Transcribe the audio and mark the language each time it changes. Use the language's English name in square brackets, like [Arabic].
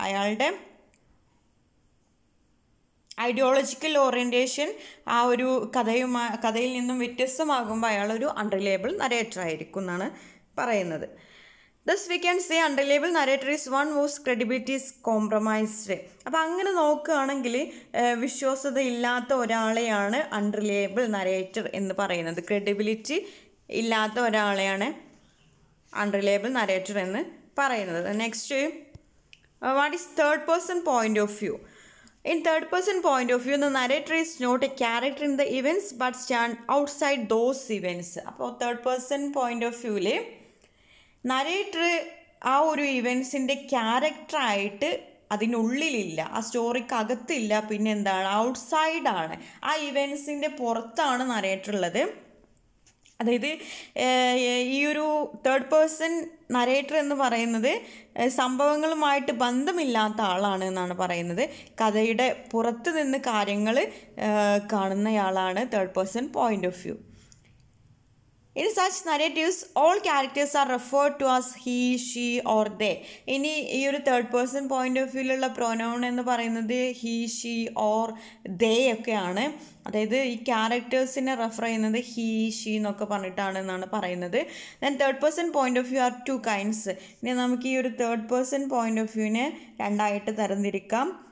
[Malayalam] അയാളുടെ ideological orientation ആ ഒരു കഥയിൽ നിന്നും വ്യത്യസ്തമാകുമ്പോൾ അയാളൊരു അൺറിലയബിൾ നരേറ്റർ ആയിരിക്കും എന്നാണ് പറയുന്നത്. [English] Thus we can say unreliable narrator is one whose credibility is compromised. [Malayalam] അപ്പോൾ അങ്ങനെ നോക്കുകയാണെങ്കിൽ വിശ്വാസ്യത ഇല്ലാത്ത ഒരാളെയാണ് അൺറിലയബിൾ നരേറ്റർ എന്ന് പറയുന്നത്. ക്രെഡിബിലിറ്റി ഇല്ലാത്ത ഒരാളെയാണ് അൺറിലയബിൾ നരേറ്റർ എന്ന് പറയുന്നത്. [English] Next, what is third person point of view? In third person point of view, the narrator is not a character in the events but stand outside those events. [Malayalam] അപ്പോൾ third person point of വ്യൂവിൽ narrator ആ ഒരു ഇവൻസിൻ്റെ ക്യാരക്ടറായിട്ട് അതിനുള്ളിലില്ല, ആ സ്റ്റോറിക്ക് അകത്തില്ല, പിന്നെ എന്താണ്, ഔട്ട്സൈഡാണ്. ആ ഇവൻസിൻ്റെ പുറത്താണ് narrator ഉള്ളത്. അതായത് ഈ ഒരു തേർഡ് പേഴ്സൺ നരേറ്റർ എന്ന് പറയുന്നത് സംഭവങ്ങളുമായിട്ട് ബന്ധമില്ലാത്ത ആളാണ് എന്നാണ് പറയുന്നത്. കഥയുടെ പുറത്ത് നിന്ന് കാര്യങ്ങൾ കാണുന്നയാളാണ് third person point of view. [English] In such narratives, all characters are referred to as he, she or they. [Malayalam] ഇനി ഈ ഒരു third person point of വ്യൂയിലുള്ള pronoun എന്ന് പറയുന്നത് he, she or they ഒക്കെയാണ്. അതായത് ഈ ക്യാരക്ടേഴ്സിനെ റെഫർ ചെയ്യുന്നത് he, she എന്നൊക്കെ പറഞ്ഞിട്ടാണ് എന്നാണ് പറയുന്നത്. [English] Then third person point of view are 2 kinds. [Malayalam] ഇനി നമുക്ക് ഈ ഒരു തേർഡ് പേഴ്സൺ പോയിന്റ് ഓഫ് വ്യൂവിനെ രണ്ടായിട്ട് തരംതിരിക്കാം.